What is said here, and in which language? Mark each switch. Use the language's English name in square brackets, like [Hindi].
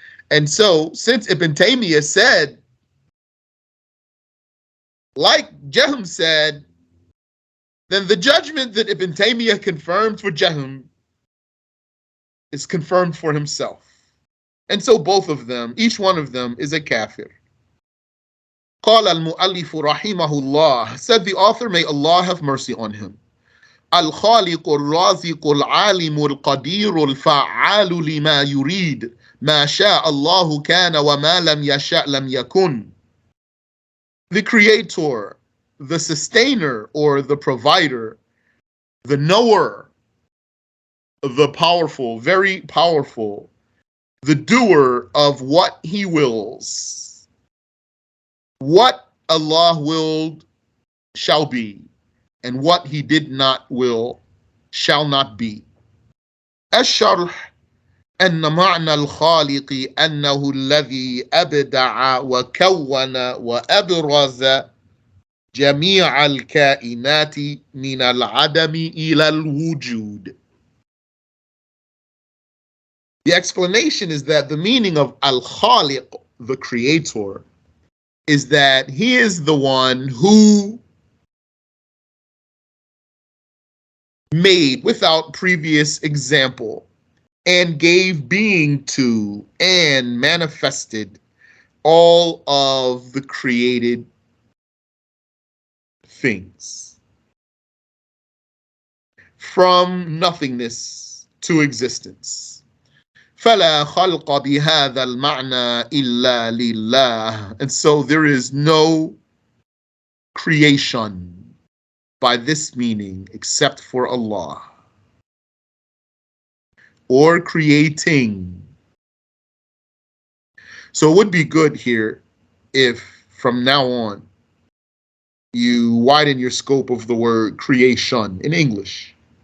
[English] And so, since Ibn Taymiyyah said, like Jahm said, then the judgment that Ibn Taymiyyah confirmed for Jahm is confirmed for himself. And so both of them, each one of them is a kafir. [Arabic] قال المؤلف رحمه الله, [English] said the author, may Allah have mercy on him. [Arabic] الخالق الرازق العالم القدير الفعال لما يريد ما شاء الله كان وما لم يشاء لم يكن. [English] The creator, the sustainer or the provider, the knower, the powerful, very powerful, the doer of what he wills. What Allah willed shall be, and what he did not will shall not be. [Arabic] الشرح أن معنى الخالق أنه الذي أبدع وكون وأبرز جميع الكائنات من العدم إلى الوجود. [English] The explanation is that the meaning of Al-Khaliq, the creator, is that he is the one who made without previous example and gave being to and manifested all of the created things from nothingness to existence. فلا خلق بهذا المعنى إلا لله. And so there is no creation by this meaning except for Allah. Or creating. So it would be good here if from now on you widen your scope of the word creation in English.